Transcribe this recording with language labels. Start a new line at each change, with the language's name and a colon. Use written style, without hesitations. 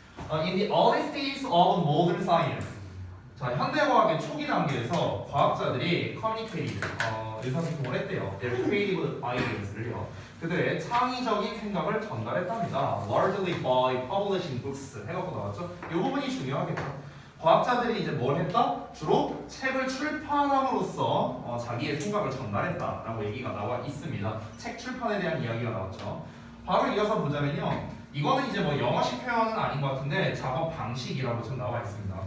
English: In the early stages of modern science.
Korean: 자, 현대과학의 초기 단계에서 과학자들이 communicated, 의사소통을 했대요.
English: Their creative ideas를요.
Korean: 그들의 창의적인 생각을 전달했답니다.
English: Largely by publishing books
Korean: 해갖고 나왔죠. 이 부분이 중요하겠죠. 과학자들이 이제 뭘 했다? 주로 책을 출판함으로써 자기의 생각을 전달했다라고 얘기가 나와 있습니다. 책 출판에 대한 이야기가 나왔죠. 바로 이어서 보자면요. 이거는 이제 뭐 영어식 표현은 아닌 것 같은데 작업 방식이라고 좀 나와 있습니다.